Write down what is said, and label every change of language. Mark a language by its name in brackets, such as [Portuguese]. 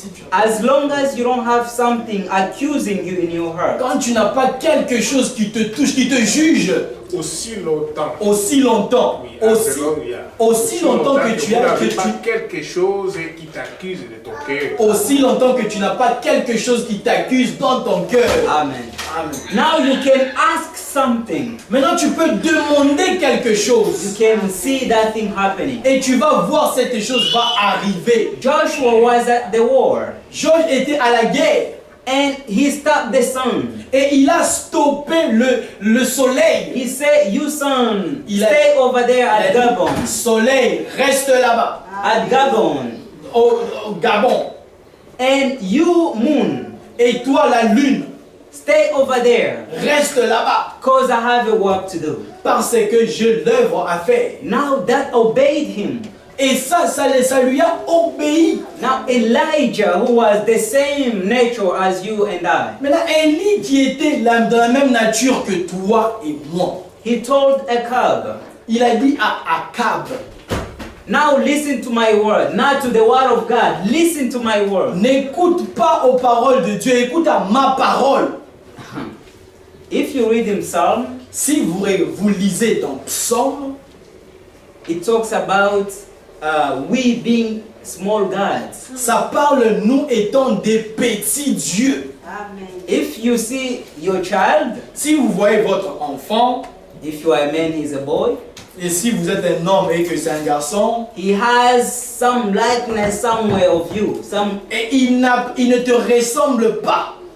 [English] As long as you don't have something accusing you in your heart. [French] Quand tu n'as pas quelque chose qui te touche, qui te juge, aussi longtemps. Aussi longtemps. Oui, Aussi longtemps que tu as quelque chose qui t'accuse de ton cœur. Aussi longtemps que tu n'as pas quelque chose qui t'accuse dans ton cœur. Amen. Amen. [English] Now you can ask something. [French] Maintenant tu peux demander quelque [English] You [French] chose. [English] can see that thing happening. [French] Et tu vas voir cette chose va arriver. [English] Joshua was at the war [French] Georges était à la guerre. [English] and he stopped the sun. [French] Et il a stoppé le soleil. [English] He said, "You sun, [French] Il a- [English] stay over there at Gabon. [French] Soleil, reste là-bas. [English] At Gabon. [French] Au Gabon. [English] And you moon, [French] Et toi la lune, [English] stay over there. [French] reste là-bas. [English] Cause I have a work to do." [French] Parce que j'ai l'œuvre à faire. [English] Now that obeyed him. [French] Et ça lui a obéi. [English] Now Elijah, who was the same nature as you and I, [French] Maintenant, Élie qui était dans la même nature que toi et moi, [English] he told Ahab, [French] il a dit à Akab, [English] "Now listen to my word, not to the word of God. Listen to my word." [French] n'écoute pas aux paroles de Dieu, écoute à ma parole. [English] If you read in Psalm, [French] Si vous lisez dans Psaume, [English] it talks about we being small gods. [French] ça parle nous étant des petits dieux. [English] If you see your child, [French] Si vous voyez votre enfant, [English] if you are a man, he's a boy, [French] et si vous êtes un homme et que c'est un garçon, [English] he has some likeness somewhere of you. [French] et il ne te ressemble pas.